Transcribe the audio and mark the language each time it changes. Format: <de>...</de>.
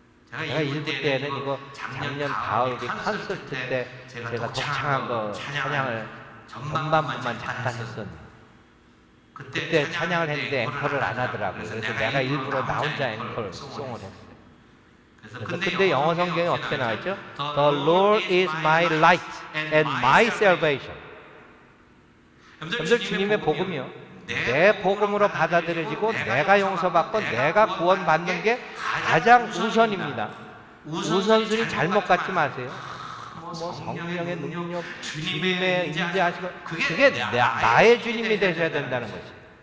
<ko>제가 일부 때는 이거 작년 가을 콘서트 때 제가 독창한 거 찬양을 전반부만 잠깐 했었는데 그때 찬양을 했는데 앵커를 안 하더라고요. 그래서 내가 일부러 나 혼자 앵커를 송을 했어요. 그래서 근데 영어 성경에 어떻게 나와있죠?</ko> <en>The Lord is my light and my salvation.</en> <ko>여러분들 주님의 복음이요, 내 복음으로 받아들여지고 내가 용서받고 내가 구원받는 게 가장 우선입니다. 우선순위 잘못 갖지 마세요. 뭐 성령의 능력, 주님의 임재하시고, 그게 나의 주님이 되셔야 된다는 거지.</ko>